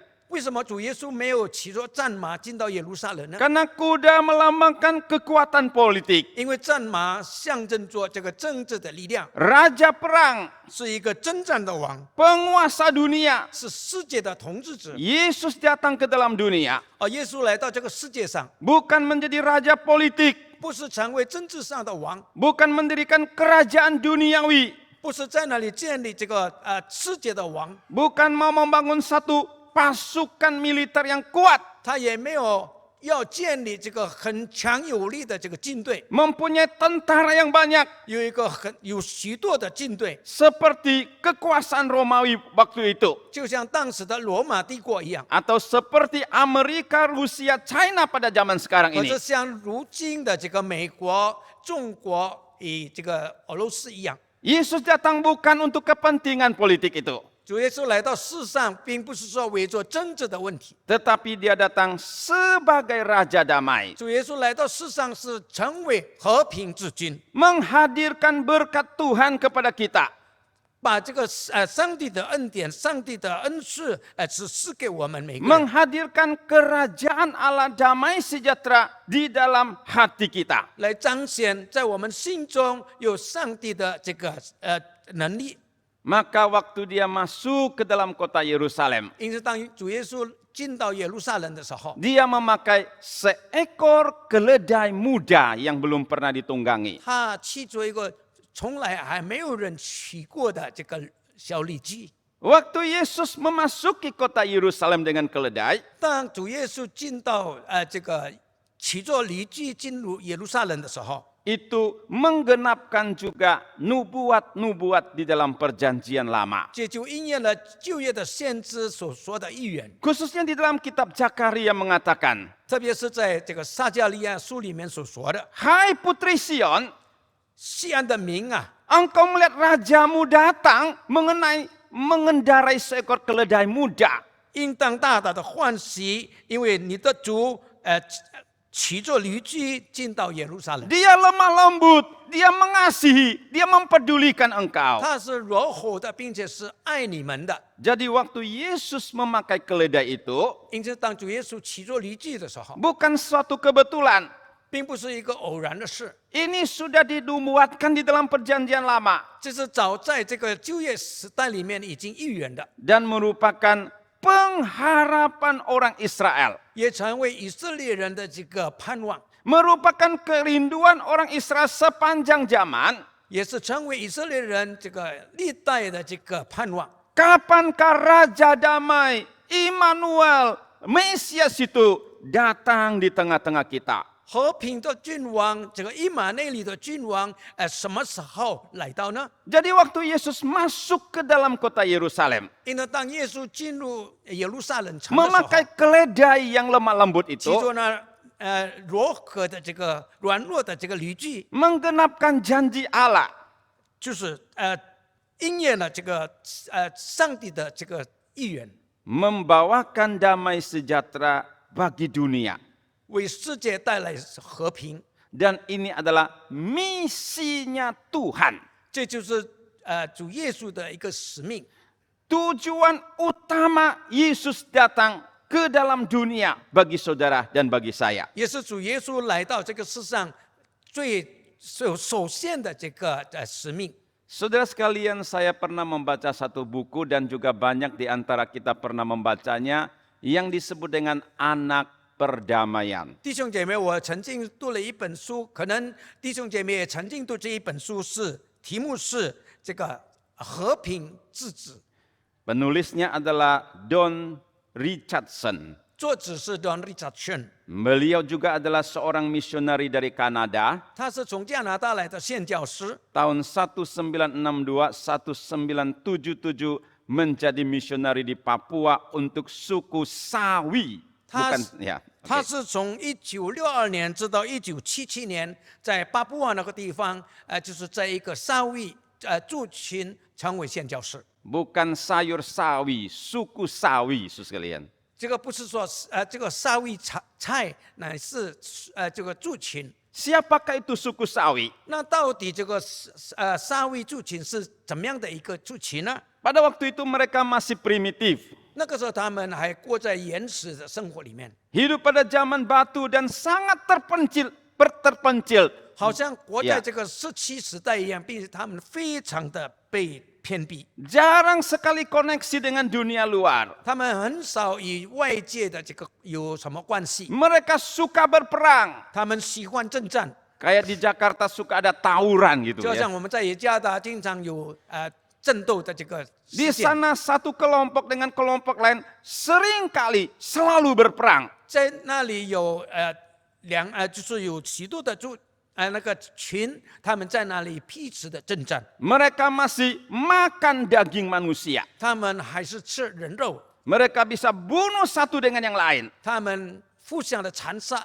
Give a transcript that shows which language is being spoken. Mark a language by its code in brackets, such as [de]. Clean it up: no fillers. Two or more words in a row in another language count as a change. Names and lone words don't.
[zh] 为什么主耶稣没有骑着战马进到耶路撒冷呢？ [id] Karena kuda melambangkan kekuatan politik. [zh] 因为战马象征着这个政治的力量， [id] Raja perang, [zh] 是一个征战的王， [id] penguasa dunia. [zh] 是世界的统治者。 [id] Yesus datang ke dalam dunia [zh] 而耶稣来到这个世界上， [id] bukan menjadi raja politik, [zh] 不是成为政治上的王， [id] bukan mendirikan kerajaan duniawi, [zh] 不是在那里建立这个世界的王， [id] bukan mau membangun satu pasukan militer yang kuat, [zh] 他也没有要建立这个很强有力的这个军队， [id] mempunyai tentara yang banyak [zh] 有许多的军队， [id] seperti kekuasaan Romawi waktu itu, [zh] 就像当时的罗马帝国一样， [id] atau seperti Amerika, Rusia, China pada zaman sekarang [zh] 或 [id] ini. [zh] 者像如今的这个美国、中国与这个俄罗斯一样。 [id] Yesus datang bukan untuk kepentingan politik itu, [zh] 主耶稣来到世上，并不是说为着政治的问题。 [id] tetapi dia datang sebagai Raja Damai, [zh] 主耶稣来到世上是成为和平之君， [id] menghadirkan berkat Tuhan kepada kita. [zh] 把这个上帝的恩典、上帝的恩赐指示给我们每个人， [id] menghadirkan kerajaan Allah damai sejahtera di dalam hati kita. [zh] 来彰显在我们心中有上帝的这个能力。 [id] Maka waktu dia masuk ke dalam kota Yerusalem, [zh] 因此，当主耶稣进到耶路撒冷的时候， [id] dia memakai seekor keledai muda yang belum pernah ditunggangi. [zh] 他骑着一个从来还没有人骑过的这个小驴驹。 [id] Waktu Yesus memasuki kota Yerusalem dengan keledai, [zh] 当主耶稣进到这个骑着驴驹进入耶路撒冷的时候， [id] itu menggenapkan juga nubuat-nubuat di dalam perjanjian lama. [zh] 这就应验了旧约的先知所说的预言， [id] Khususnya di dalam kitab Zakaria mengatakan, [zh] 特别是在这个撒迦利亚书里面所说的， [id] Hai putri Sion, [zh] 西安的民啊， [id] engkau melihat rajamu datang mengendarai seekor keledai muda. [zh] 应当大大的欢喜，因为你的主骑着驴驹进到耶路撒冷。 [id] Dia lemah lembut, dia mengasihi, dia mempedulikan engkau. [zh] 他是柔和的，并且是爱你们的。 [id] Jadi waktu Yesus memakai keledai itu, [zh] 因此，当主耶稣骑着驴驹的时候， [id] bukan suatu kebetulan. [zh] 并不是一个偶然的事， [id] Ini sudah dinubuatkan di dalam perjanjian lama. [zh] 这是早在这个旧约时代里面已经预言的， [id] Dan merupakan pengharapan orang Israel. [zh] 也成为以色列人的这个盼望， [id] Merupakan kerinduan orang Israel sepanjang zaman. [zh] 也是成为以色列人这个历代的这个盼望。 [id] Kapankah Raja Damai, Immanuel, Mesias itu datang di tengah-tengah kita? [zh] 和平的君王，这个以马内利的君王，什么时候来到呢？ [id] Jadi waktu Yesus masuk ke dalam kota Yerusalem, [zh] 因为当耶稣进入耶路撒冷城的时候， [id] memakai keledai yang lemah lembut [zh] 骑 [id] itu, [zh] 着呢柔和的这个软弱的这个驴驹， [id] menggenapkan janji Allah. [zh] 就是应验了这个上帝的这个意愿， [id] Membawakan damai sejahtera bagi dunia. [zh] 为世界带来和平。 [id] Dan ini adalah misinya Tuhan. [zh] 这就是主耶稣的一个使命。 [id] Tujuan utama Yesus datang ke dalam dunia bagi saudara dan bagi saya. [zh] 也是主耶稣来到这个世上最首先的这个使命。 [id] Saudara sekalian, saya pernah membaca satu buku dan juga banyak di antara kita pernah membacanya yang disebut dengan Anak Perdamaian. [zh] 弟兄姐妹，我曾经读了一本书，可能弟兄姐妹也曾经读这一本书，题目是这个和平之子， [id] Penulisnya adalah Don Richardson. [zh] 作者是 Don Richardson， [id] Beliau juga adalah seorang misionari dari Kanada. [zh] 他是从加拿大来的宣教师。 [id] Tahun 1962-1977 menjadi misionari di Papua untuk suku Sawi. Bukan, ya. [zh] 他是从1962年直到1977年，在巴布亚那个地方，就是在一个沙维族群成为宣教士。 [id] Bukan sayur sawi, suku Sawi, saudara sekalian. [zh] 这个不是说这个沙维菜，乃是这个族群。 [id] Siapakah itu suku Sawi? [zh] 那到底这个沙维族群是怎么样的一个族群呢？ [id] Pada waktu itu mereka masih primitif. [zh] 那个时候他们还过在原始的生活里面， [id] Hidup pada zaman batu dan sangat terpencil. [zh] 好像活在这个17时代一样，并且他们非常的被偏僻， [id] Jarang sekali koneksi dengan dunia luar. [zh] 他们很少与外界的这个有什么关系， [id] Mereka suka berperang. [zh] 他们喜欢征战， [id] Kayak di Jakarta suka ada tawuran gitu [zh] 就 [id] ya. [zh] 像我们在耶加达经常有争斗的这个 [id] Di [zh] 事件， [id] sana satu kelompok dengan kelompok lain seringkali selalu berperang. [zh] 在那里有就是有许多的那个群，他们在那里彼此的征战， [id] Mereka masih makan daging manusia. [zh] 他们还是吃人肉， [id] Mereka bisa bunuh satu dengan yang lain. [zh] 他们互相的残杀，